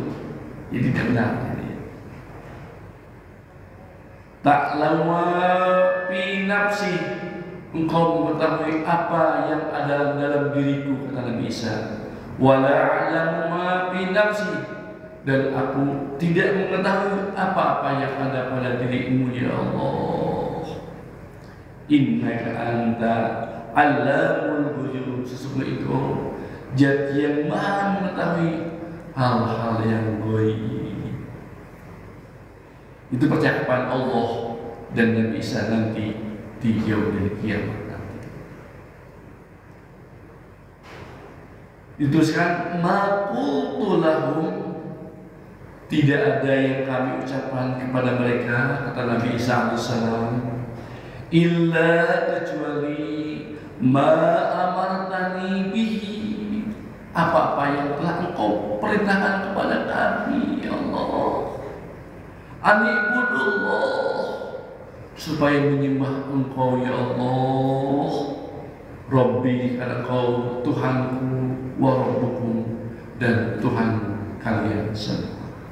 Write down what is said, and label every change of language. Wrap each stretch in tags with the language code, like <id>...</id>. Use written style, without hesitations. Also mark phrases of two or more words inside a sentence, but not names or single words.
<id>Jadi tidak benar.</id> <ar>تعلم في نفسي,</ar> <id>engkau mengetahui apa yang ada dalam diriku, kata Nabi Isa.</id> <ar>ولا أعلم ما في نفسي,</ar> <id>dan aku tidak mengetahui apa-apa yang ada pada dirimu ya Allah.</id> <ar>إنك أنت علام الغيوب,</ar> <id>sesungguhnya engkau Zat yang maha mengetahui hal-hal yang gaib. Itu percakapan Allah dan Nabi Isa nanti di</id> <ar>يوم القيامة</ar> <id>nanti. Dituliskan</id> <ar>ما قلت لهم,</ar> <id>tidak ada yang kami ucapkan kepada mereka, kata Nabi Isa alaihissalam, illa kecuali</id> <ar>ما أمرتني به,</ar> <id>apa-apa yang telah engkau perintahkan kepada kami ya Allah. Anibudullah, supaya menyembah engkau ya Allah. Rabbi, karena engkau Tuhanku,</id> <ar>وربكم,</ar> <id>dan Tuhan kalian semua.</id>